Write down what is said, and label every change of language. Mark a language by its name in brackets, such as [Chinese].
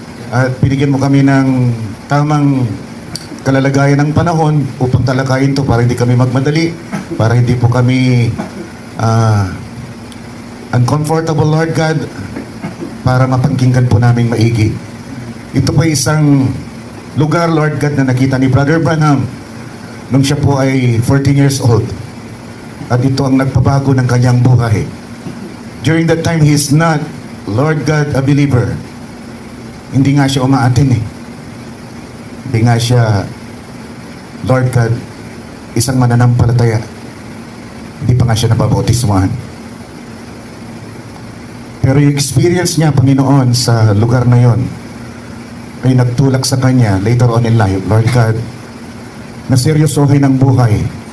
[Filipino] At binigyan mo kami ng tamang kalalagayan ng panahon upang talakayin to para hindi kami magmadali, para hindi po kami uncomfortable, Lord God, para mapangkinggan po namin maigi. Ito po isang lugar, Lord God, na nakita ni Brother Branham nung siya po ay 14 years old. At ito ang nagpabago ng kanyang buhay. [English] During that time, he is not, Lord God, a believer. [Filipino] Hindi nga siya umaatin eh. Hindi nga siya, Lord God, isang mananampalataya. Hindi pa nga siya nababautismuhan. Pero yung experience niya, Panginoon, sa lugar na yon ay nagtulak sa kanya [English] later on in life, [Filipino] Lord God, na seryosohin ang buhay.